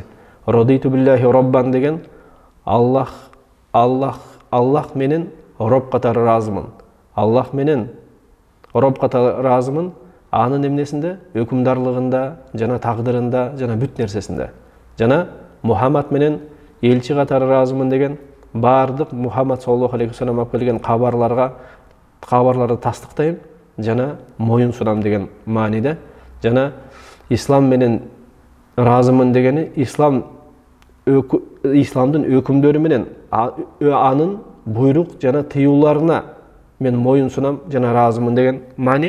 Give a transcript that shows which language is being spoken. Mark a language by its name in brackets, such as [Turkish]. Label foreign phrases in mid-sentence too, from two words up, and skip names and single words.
[Arabic] رضيت بالله ربا [Kyrgyz] деген Аллах менен роб катары ыраазымын. Аллах менен роб катары ыраазымын, анын эмнесинде, өкүмдарлыгында, жана тагдырында, жана бүт нерсесинде. Жана Мухаммад менен элчи катары ыраазымын деген баардык Мухаммад [Arabic] صلى الله عليه وسلم [Kyrgyz] алып келген кабарларды тастыктайм жана моюн сунам деген мааниде. Жана ислам менен ыраазымын дегени исламдын өкүмдөрү менен анын буйрук жана тыюуларына мен моюн сунам жана ыраазымын деген маани.